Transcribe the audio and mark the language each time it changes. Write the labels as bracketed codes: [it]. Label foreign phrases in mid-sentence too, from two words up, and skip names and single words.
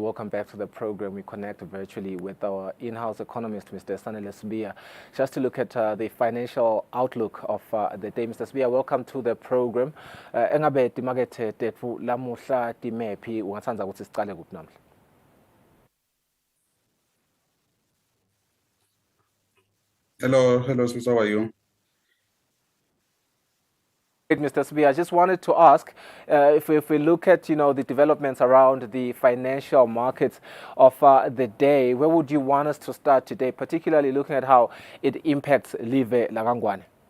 [en] Welcome back to the program. We connect virtually with our in-house economist, Mr. Sanele Sibia, just to look at the financial outlook of the day. Mr. Sibia, welcome to the program. [ss] Engabe timakethe tetfu lamuhla timephi ungathanda ukuthi siqale kuphi namhla? [en] Hello, Swiss, how are you? Mr. Sibia, I just wanted to ask if we look at the developments around the financial markets of the day, where would you want us to start today, particularly looking at how it impacts Live Lakangwane?